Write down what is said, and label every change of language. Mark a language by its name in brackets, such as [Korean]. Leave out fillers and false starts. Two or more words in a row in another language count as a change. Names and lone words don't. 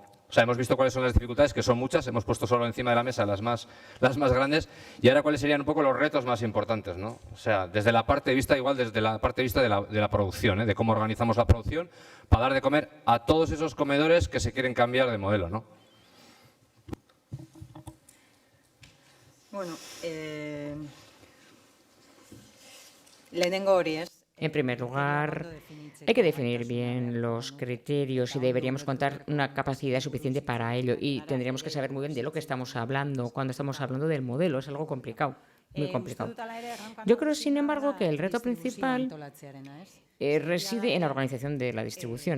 [Spanish] O sea, hemos visto cuáles son las dificultades, que son muchas, hemos puesto solo encima de la mesa las más grandes, y ahora cuáles serían un poco los retos más importantes, ¿no? O sea, desde la parte de vista, igual desde la parte de vista de la producción, de cómo organizamos la producción para dar de comer a todos esos comedores que se quieren cambiar de modelo, ¿no? [Basque] Bueno, lehenengo hori, ez? [Spanish] En primer lugar, hay que definir bien los criterios y deberíamos contar una capacidad suficiente para ello. Y tendríamos que saber muy bien de lo que estamos hablando cuando estamos hablando del modelo. Es algo complicado, muy complicado. Yo creo, sin embargo, que el reto principal reside en la organización de la distribución.